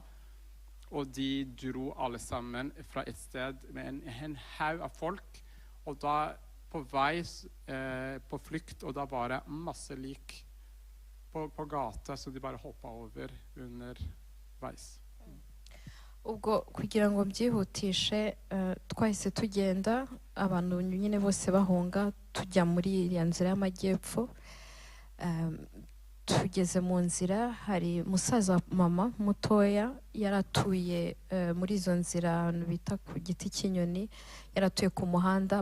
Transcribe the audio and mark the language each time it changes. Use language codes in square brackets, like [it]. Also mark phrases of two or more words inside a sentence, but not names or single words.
[no] Og de dro alle sammen fra et sted med en haug av folk. Og da på vei på flukt, og da var det masse lik på gata, så de bare hoppet over underveis. [rw] Ubwo kugira ngo byihutishe twahise tugenda abantu nyine bose bahunga tujya muri iriya nzira y'amajyepfo. Tugeze mu nzira hari musaza wa mama mutoya yaratuye muri izo nzira bita ku giti cy'inyoni, yaratuye ku muhanda.